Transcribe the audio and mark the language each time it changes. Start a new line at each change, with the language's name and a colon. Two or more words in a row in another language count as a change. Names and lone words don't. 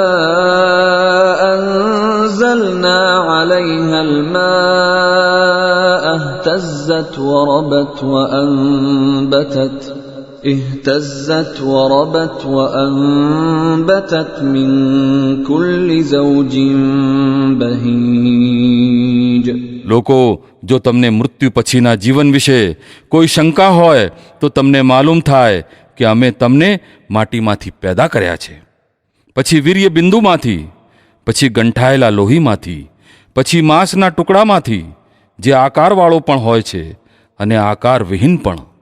Arabic: أنزلنا عليها الماء اهتزت وربت من كل زوج بهيج.
Gujarati: લોકો જો તમને મૃત્યુ પછીના જીવન વિશે કોઈ શંકા હોય તો તમને માલુમ થાય કે અમે તમને માટીમાંથી પેદા કર્યા છે, પછી વીર્ય બિંદુમાંથી, પછી ગંઠાયેલા લોહીમાંથી, પછી માંસના ટુકડામાંથી, જે આકારવાળો પણ હોય છે અને આકાર વિહીન પણ.